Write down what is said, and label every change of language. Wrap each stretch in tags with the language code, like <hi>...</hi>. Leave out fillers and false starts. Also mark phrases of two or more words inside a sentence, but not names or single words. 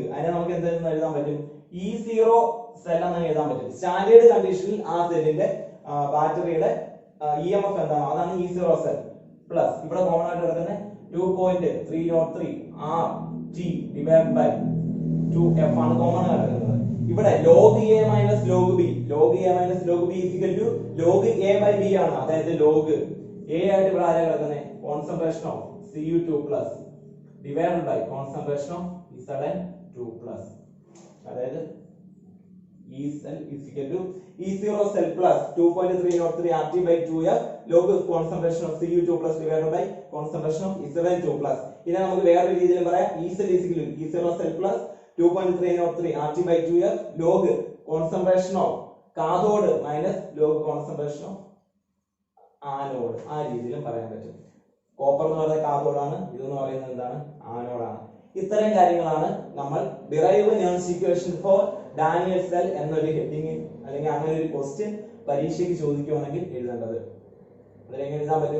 <ml>അതിനെ നമുക്ക് എന്തെന്ന് എഴുതാൻ പറ്റും?</ml> <en>E0 cell</en> <ml>എന്ന് എഴുതാൻ പറ്റും. സ്റ്റാൻഡേർഡ് കണ്ടീഷനിൽ ആ സെല്ലിന്റെ ബാറ്ററിയുടെ EMF എന്താണോ അതാണ്</ml> <en>E0 cell plus</en> <ml>ഇവിടെ കോമൺ ആയിട്ട് കിടക്കുന്ന 2.303 RT / 2F ആണ് കോമൺ ആയിട്ട് കിടക്കുന്നത്.</ml> <en>ഇവിടെ log A minus log B log A minus log B = log A/B ആണ്. അതായത് log A</en> <ml>ആയിട്ട് ഇവിടെ ആരാ കിടക്കുന്നത്?</ml> <en>concentration of Cu2+ divided by concentration of Zn2+. അതായത് E cell = E0 cell plus 2.303 RT / 2F log concentration of Cu2+ divided by concentration of Zn2+.</en> <ml>ഇതിനെ നമുക്ക് വേറെ രീതിയിൽ പറയാം.</ml> <en>E cell = E0 cell plus 2.303 RT / 2F log concentration of cathode minus log concentration of anode.</en> <ml>ആ രീതിയിലും പറയാൻ പറ്റും. കോപ്പർ എന്ന് പറയുന്നത് കാഥോഡാണ്, ഇതെന്ന് പറയുന്നത് എന്താണ്, ആനോഡാണ്. ഇത്തരം കാര്യങ്ങളാണ് നമ്മൾ</ml> <en>derive Nernst equation for Daniel cell</en> <ml>എന്നൊരു ഹെഡിങ് അല്ലെങ്കിൽ അങ്ങനെ ഒരു ക്വസ്റ്റ്യൻ പരീക്ഷയ്ക്ക് ചോദിക്കുകയാണെങ്കിൽ എഴുതേണ്ടത്. അതിലെങ്ങനെ എഴുതാൻ പറ്റും?</ml>